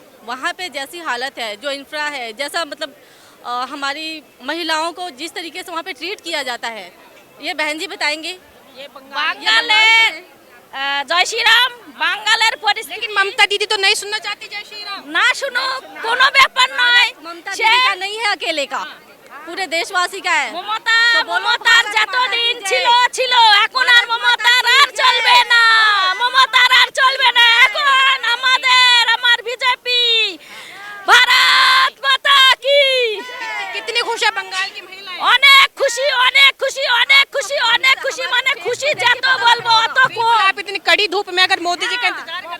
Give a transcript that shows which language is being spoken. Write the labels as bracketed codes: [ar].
[hi] वहाँ पे जैसी हालत है, जो इंफ्रा है, जैसा मतलब हमारी महिलाओं को जिस तरीके से वहाँ पे ट्रीट किया जाता है, ये बहन जी बताएंगे। ये [bn] বাঙালের জয় শ্রীরাম বাঙালের পরিস্থিতি [hi] लेकिन ममता दीदी तो नहीं सुनना चाहती जय श्री राम। [bn] না শুনো কোনো ব্যাপার নয় [hi] ममता दीदी का नहीं है अकेले का, पूरे देशवासी का है। [bn] মমতার যতদিন ছিল এখন আর মমতার আর চলবে না, মমতার আর চলবে না। এখন আমার বিজেপি ভারত মাতা কি। [hi] कितनी खुश है बंगाल की महिलाएं? [bn] অনেক খুশি অনেক খুশি অনেক খুশি অনেক খুশি, মানে খুশি যত বলবো অত [hi] बिल्कुल, आप इतनी कड़ी धूप में अगर मोदी जी का इंतजार कर